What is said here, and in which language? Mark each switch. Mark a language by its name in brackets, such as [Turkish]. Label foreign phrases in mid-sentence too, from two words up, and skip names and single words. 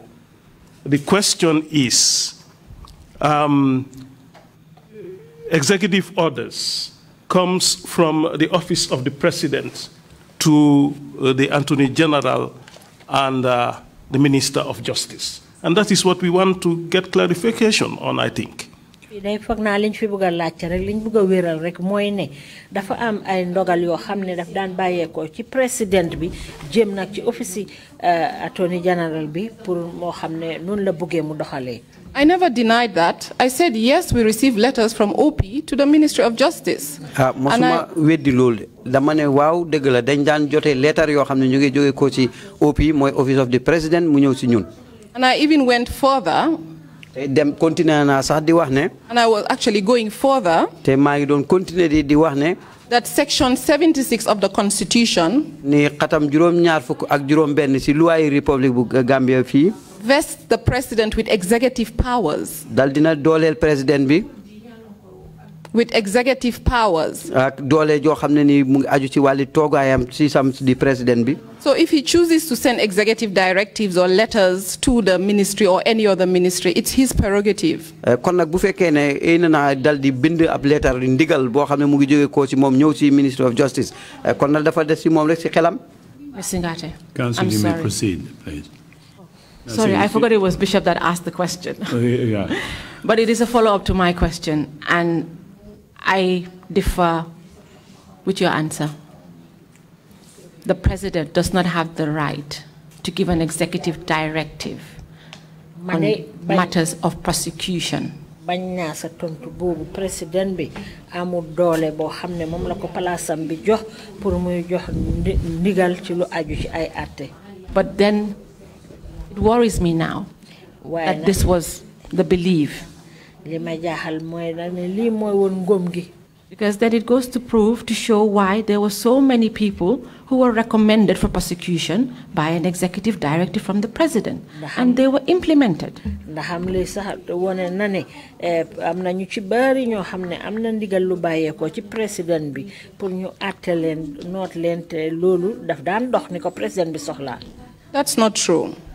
[English] The question is, executive orders comes from the office of the President to the Attorney General and the Minister of Justice. And that is what we want to get clarification on, I think. [Wolof] dafa am ay ndogal yoo xam ne daf daan bàyyeekoo ci président bi jëm nag ci [English] office Attorney General [Wolof] bi pour moo xam ne noonu la bëggee mu doxalee. [English] I never denied that. I said yes, we received letters from OP to the Ministry of Justice. [Wolof] Mosuma weddi loolu dama ne waaw dëgg la dañ daan jotee lettre yoo xam ne ñu ngi jóge ko ci OP mooy [English] Office of the President [Wolof] mu ñëw ci ñun. [English] And I even went further. [Wolof] Dem continuer naa sax di wax ne. [English] And I was actually going further. [Wolof] Te maa ngi doon continuer di wax ne. [English] That Section 76 of the Constitution. [Wolof] Ni xatam juróom-ñaar fukk ak juróom-benn ci [French] loi République [Wolof] bu Gambia fii. [English] Vests the President with executive powers. [Wolof] Dal dina dooleel président bi. [English] With executive powers. [Wolof] Ak doole joo xam ne ni mu ngi aju ci wàlli toogaayam ci sam di président bi. [English] So if he chooses to send executive directives or letters to the ministry or any other ministry, it's his prerogative. [Wolof] Kon nag bu fekkee ne ina na dal di bind ab letter ndigal boo xam ne mu ngi jóge ko ci moom ñëw ci [English] Ministry of Justice [Wolof] kon nag dafa des ci moom rek ci xelam. [English] Singhateh. Council, you may proceed, please. Sorry, I forgot it was Bishop that asked the question. Yeah. But it is a follow-up to my question, and I differ with your answer. The President does not have the right to give an executive directive on matters of prosecution. [Wolof] President bi amul doole boo xam ne moom la ko palaasam bi jox pour muy jox ndigal ci lu aju ci ay àtte. [English] But then it worries me now that this was the belief. [Wolof] Li ma jaaxal mooy nag ne lii mooy woon ngëm gi. [English] Because then it goes to prove, to show why there were so many people who were recommended for prosecution by an executive directive from the President, and they were implemented. That's not true.